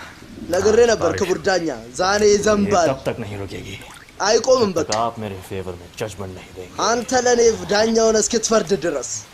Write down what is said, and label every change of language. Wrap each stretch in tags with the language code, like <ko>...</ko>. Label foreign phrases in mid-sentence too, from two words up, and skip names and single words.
<am>ነግሬ ነበር ክቡር ዳኛ ዛሬ</am> <hi>ये</hi> <am>ይዘንባል</am> <hi>कब तक नहीं रुकेगी?</hi> <am>አይቆምም</am> <hi>तक</hi> <am>በቃ</am> <hi>आप मेरे फेवर में जजमेंट नहीं देंगे.</hi> <am>አንተ ለኔ ዳኛውን እስክትፈርድ ድረስ</am>